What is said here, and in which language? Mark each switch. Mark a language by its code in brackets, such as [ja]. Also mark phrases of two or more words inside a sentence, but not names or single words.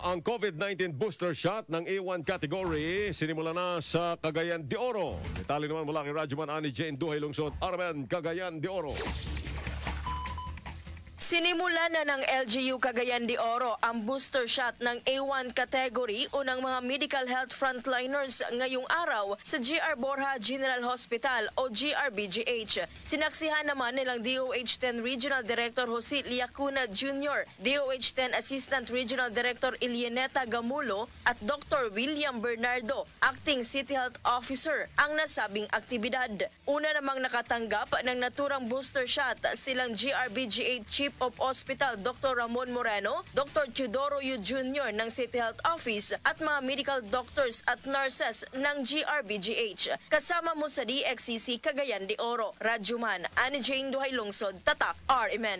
[tl] Ang COVID-19 [en] booster shot [tl] ng A1 category sinimula na sa Cagayan de Oro. Detalye naman mula kay Radyoman Ani Jane Duhay Lungsod, RMN Cagayan de Oro. Sinimula na ng LGU Cagayan de Oro ang [en] booster shot [tl] ng A1 category o ng mga [en] medical health frontliners [tl] ngayong araw sa GR Borja General Hospital o GRBGH. Sinaksihan naman nilang DOH-10 Regional Director Jose Liacuna Jr., DOH-10 Assistant Regional Director Ilianeta Gamulo at Dr. William Bernardo, [en] Acting City Health Officer, [tl] ang nasabing aktibidad. Una namang nakatanggap ng naturang booster shot silang GRBGH [en] Chief of Hospital [tl] Dr. Ramon Moreno, Dr. Teodoro Yu Jr. ng City Health Office at mga [en] medical doctors [tl] at nurses ng GRBGH. Kasama mo sa DXCC Cagayan de Oro. Radyoman Ani Jane Duhay Lungsod, Tatak, RMN.